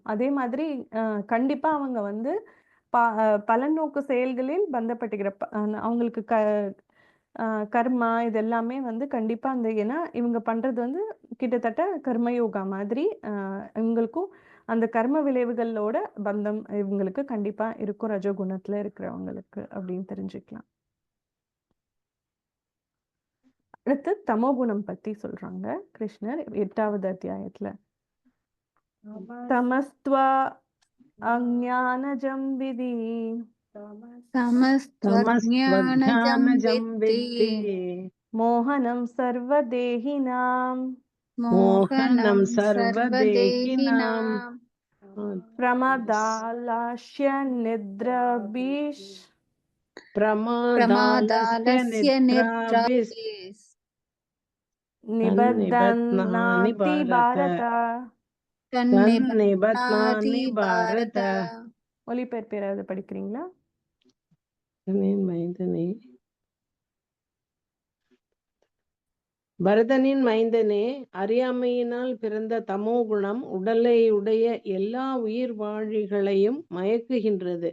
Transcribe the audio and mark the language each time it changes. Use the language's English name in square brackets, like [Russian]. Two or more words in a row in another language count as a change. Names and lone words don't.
[Tamil] அதே மாதிரி கண்டிப்பா அவங்க வந்து பலநோக்கு செயல்களில் பந்தப்பட்டுகிற அவங்களுக்கு கர்மா இது எல்லாமே வந்து கண்டிப்பா ஏன்னா இவங்க பண்றது வந்து கிட்டத்தட்ட கர்மயோகா மாதிரி இவங்களுக்கும் அந்த கர்ம விளைவுகளோட பந்தம் இவங்களுக்கு கண்டிப்பா இருக்கும் ரஜோகுணத்துல இருக்கிறவங்களுக்கு அப்படின்னு தெரிஞ்சுக்கலாம். அடுத்து தமோகுணம் பத்தி சொல்றாங்க கிருஷ்ணர் 8வது அத்தியாயத்துல. [Sanskrit] तमस्त्व अज्ञानजं विद्धि तमस्त्वज्ञानजं विद्धि मोहनं सर्वदेहिनाम् मोहनं सर्वदेहिनां सर्वदेहिनां प्रमादालस्य निद्राभिः प्रमादालस्य प्रमादालस्य निद्राभिः निद्राभिः तन्निबध्नानि நிபத்தன்னாதி भारत பாரத. तन्निबध्नानि भारत भारत [Tamil] மொழிபெயர்ப்பு யாராவது படிக்கிறீங்களா? பரதனின் மைந்தனே, அறியாமையினால் பிறந்த தமோகுணம் உடலையுடைய எல்லா உயிர் வாழிகளையும் மயக்குகின்றது.